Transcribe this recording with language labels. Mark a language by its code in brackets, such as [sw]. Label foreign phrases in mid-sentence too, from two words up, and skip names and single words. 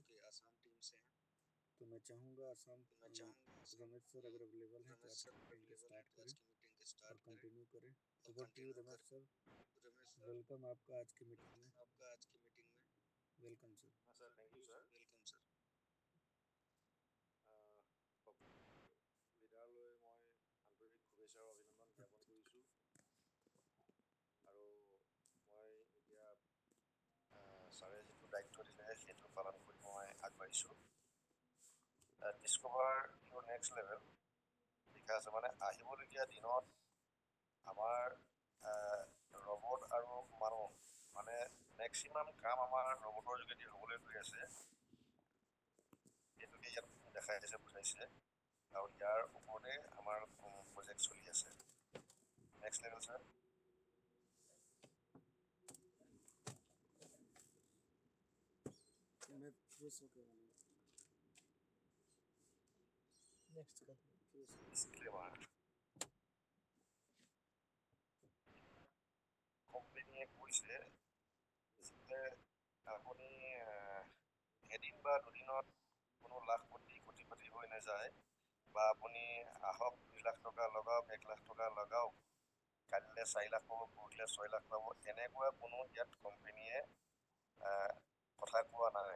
[hi] तो मैं चाहूँगा आसाम रमेश सर अगर अवेलेबल हैं तो आज की मीटिंग को स्टार्ट करें और कंटिन्यू करें। [en] over to you [hi] रमेश सर। वेलकम आपका आज की मीटिंग में। [en] welcome sir. sir thank you sir. [as] লিডাৰলৈ মই আন্তৰিক শুভেচ্ছা আৰু অভিনন্দন জ্ঞাপন কৰিছোঁ আৰু মই এতিয়া ছাৰে যিটো দায়িত্ব দিলে সেইটো পালন কৰি মই আগবাঢ়িছোঁ। [en] Discover your next level [as] লিখা আছে, মানে আহিবলগীয়া দিনত আমাৰ ৰবট আৰু মানুহ মানে মেক্সিমাম কাম আমাৰ ৰবটৰ যোগেদি হ'বলৈ গৈ আছে, এইটোকে ইয়াত দেখাইছে বুজাইছে আৰু ইয়াৰ ওপৰতে আমাৰ প্ৰজেক্ট চলি আছে। [en] next level sir. [hi] मैं फ्रेश होके वाला नेक्स्ट कर [as] ডিসক্লেমাৰ। কোম্পানীয়ে কৈছে যে আপুনি এদিন বা দুদিনত কোনো কোটিপতি হৈ নাযায়, বা আপুনি আহক 2 লাখ টকা লগাওক 1 লাখ টকা লগাওক, কালিলৈ 4 লাখ পাব, পৰহিলৈ 6 লাখ পাব, এনেকুৱা কোনো ইয়াত কোম্পানীয়ে কথা কোৱা নাই।